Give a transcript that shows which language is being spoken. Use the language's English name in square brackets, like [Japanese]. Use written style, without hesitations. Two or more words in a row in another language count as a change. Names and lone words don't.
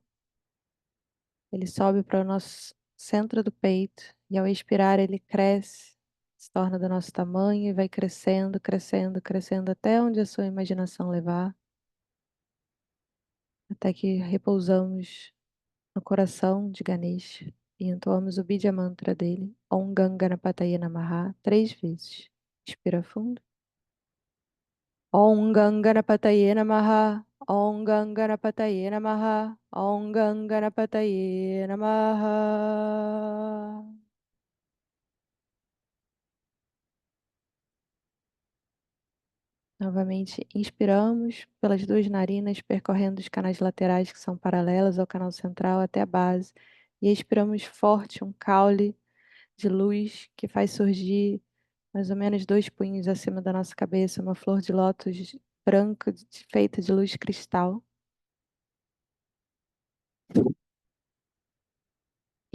[Portuguese] Ele sobe para o nosso centro do peito e ao expirar ele cresce, se torna do nosso tamanho e vai crescendo, crescendo, crescendo até onde a sua imaginação levar, até que repousamos no coração de Ganesha e entoamos o Bidya Mantra dele, [Sanskrit] Om Ganganapataye Namaha, [Portuguese] três vezes. Inspira fundo. [Sanskrit] Om Ganganapataye Namaha, Om Ganganapataye Namaha, Om Ganganapataye Namaha. [Portuguese] Novamente, inspiramos pelas duas narinas, percorrendo os canais laterais que são paralelos ao canal central até a base. E expiramos forte um caule de luz que faz surgir mais ou menos 2 punhos acima da nossa cabeça, uma flor de lótus branca feita de luz cristal.